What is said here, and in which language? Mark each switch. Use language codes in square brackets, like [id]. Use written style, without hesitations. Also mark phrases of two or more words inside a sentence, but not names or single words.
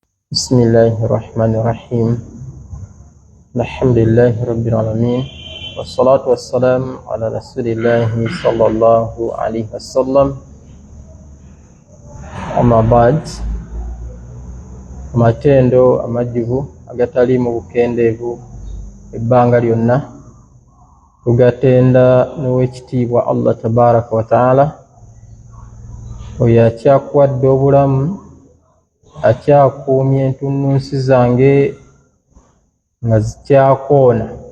[ar] بسم الله الرحمن الرحيم. الحمد لله رب العالمين، والصلاة والسلام على رسول الله صلى الله عليه وسلم. أما بعد، [lg] amatendo amajjuvu agatali mu bukendeevu ebbanga lyonna tugatenda n'owekitiibwa [ar] الله تبارك وتعالى [lg] oyo akyakuwadde obulamu, akyakuumye entunnunsi zange nga zikyakoona.